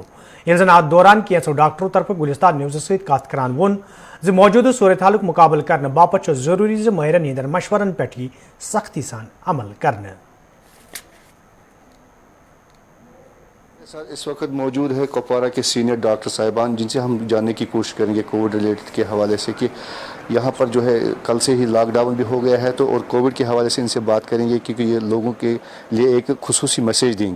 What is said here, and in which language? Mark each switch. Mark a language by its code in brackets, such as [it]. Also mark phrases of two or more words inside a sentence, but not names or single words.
[ks] ये जन अत दौरान कैंसो डॉक्टरों तरफ गुलिस्तान न्यूज़ सहित कत करान वोन ज मौजूदा सूरत हालुक मुकाबल करने बापत जरूरी ज माहिरन हिंदन मशवरन पे सख्ती सान अमल करने। [hi] इस वक्त मौजूद है कुपवारा के [en] senior doctor [hi] साहिबान, जिनसे हम जानने की कोशिश करेंगे [en] covid related [hi] के हवाले से कि यहाँ पर जो है कल से ही लॉकडाउन भी हो गया है, तो और कोविड के हवाले से इनसे बात करेंगे क्योंकि ये लोगों के लिए एक खुसूसी मैसेज देंगे।